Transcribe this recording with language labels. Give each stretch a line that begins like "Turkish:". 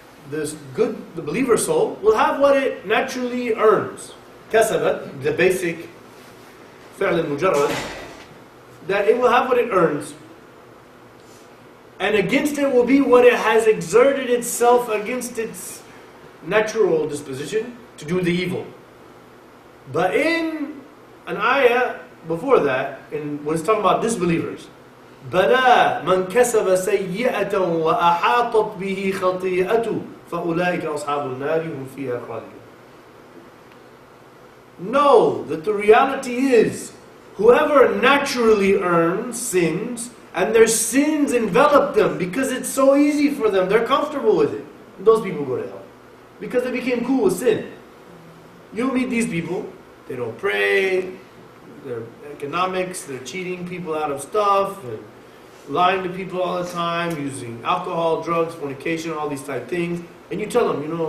English: The believer soul will have what it naturally earns. كَسَبَتْ, the basic
Arabic: فعل المجرد,
English: that it will have what it earns, and against it will be what it has exerted itself against its natural disposition to do the evil. But in an ayah before that, when it's talking about disbelievers,
Arabic: بَلَا مَنْ كَسَبَ سَيِّئَةً وَأَحَاطَتْ بِهِ خَطِيئَةُ فَأُولَٰئِكَ أَصْحَابُ النَّارِ هُمْ فِيهَا خَالِدُونَ.
English: Know that the reality is, whoever naturally earns sins, and their sins envelop them because it's so easy for them, they're comfortable with it. And those people go to hell. Because they became cool with sin. You'll meet these people, they don't pray, they're economics, they're cheating people out of stuff, and lying to people all the time, using alcohol, drugs, fornication, all these type things. And you tell them,